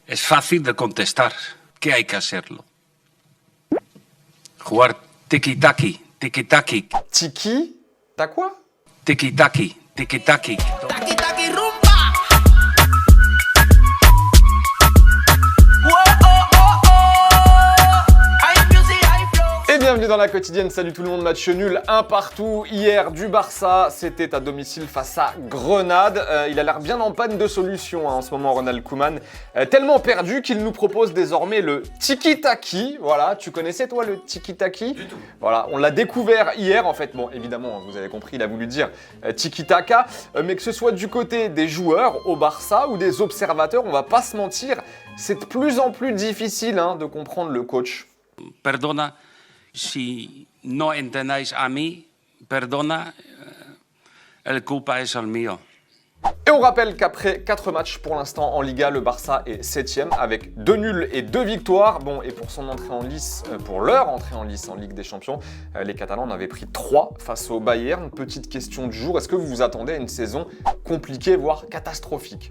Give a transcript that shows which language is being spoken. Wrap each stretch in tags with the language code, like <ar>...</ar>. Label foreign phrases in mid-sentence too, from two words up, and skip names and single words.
<es>Es fácil de contestar. ¿Qué hay que hacerlo? Jugar tiki-taki, tiki-taki, Tiki,</es> <fr>t'as quoi?</fr> <es>tiki-taki, tiki-taki. Taki taki rumba. Whoa, oh, oh, oh.</es> <en>High music, high flow.</en> <fr>Et bienvenue dans la quotidienne, salut tout le monde, match nul, un partout hier du Barça, c'était à domicile face à Grenade. Il a l'air bien en panne de solution en ce moment Ronald Koeman, tellement perdu qu'il nous propose désormais le tiki-taki. Voilà, tu connaissais toi le tiki-taki? Du tout. Voilà, on l'a découvert hier en fait, bon évidemment vous avez compris, il a voulu dire tiki-taka, mais que ce soit du côté des joueurs au Barça ou des observateurs, on va pas se mentir, c'est de plus en plus difficile de comprendre le coach.</fr> <es>Perdona si no entendáis a mí, perdona, el culpa es el mío.</es> <fr>Et on rappelle qu'après 4 matchs pour l'instant en Liga, le Barça est 7ème avec 2 nuls et 2 victoires. Bon, et pour son entrée en lice, pour leur entrée en lice en Ligue des Champions, les Catalans en avaient pris 3 face au Bayern. Petite question du jour, est-ce que vous vous attendez à une saison compliquée, voire catastrophique?</fr>